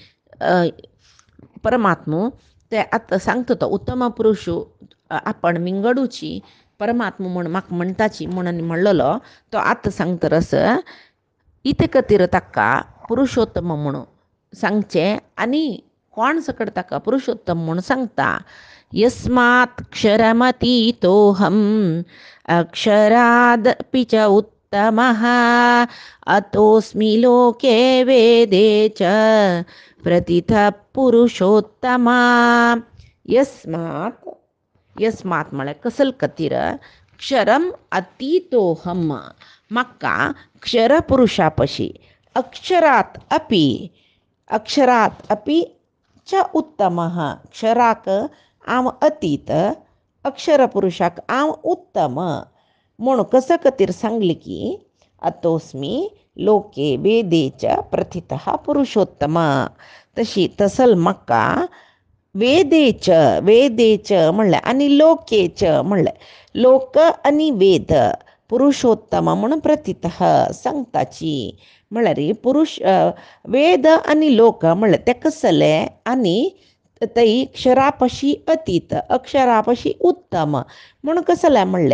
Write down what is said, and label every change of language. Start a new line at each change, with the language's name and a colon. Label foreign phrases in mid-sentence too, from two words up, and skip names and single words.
Konkani: परमात्मो ते आतां सांगता तो उत्तम पुरुश आपण विंगडूची परमात्मा म्हूण म्हाका म्हणटाची म्हणून म्हणलेलो तो आतां सांगता रस इते खातीर ताका पुरुषोत्तम म्हणून सांगचें आनी कोण सकट ताका पुरुषोत्तम म्हणून सांगता
Sanskrit: यस्मात् क्षरमतीतोऽहम् अक्षरादपि च उत्तमः अतोऽस्मि लोके वेदे च प्रतिथः पुरुषोत्तमा
Konkani: यस्मात् म्हळ्यार कसल खातीर
Sanskrit: क्षरम अतीतोऽहम्
Konkani: म्हाका क्षर पुरुषा पशी
Sanskrit: अक्षरात अपि च उत्तमः
Konkani: क्षराक हांव अतीत अक्षर पुरुषाक हांव उत्तम म्हूण कसा खातीर सांगलें की
Sanskrit: अतोस्मी लोके वेदे च प्रथितः पुरुषोत्तम.
Konkani: तशी तसल म्हाका वेदेच वेदेच म्हणलें आनी लोकेच म्हणलें. लोक आनी वेद पुरुषोत्तम म्हणून प्रथितः सांगताची. म्हळ्यार वेद आनी लोक म्हणलें ते कसले आनी तई क्षरापशी अतीत अक्षरापशी उत्तम म्हणून कसलें म्हणलें.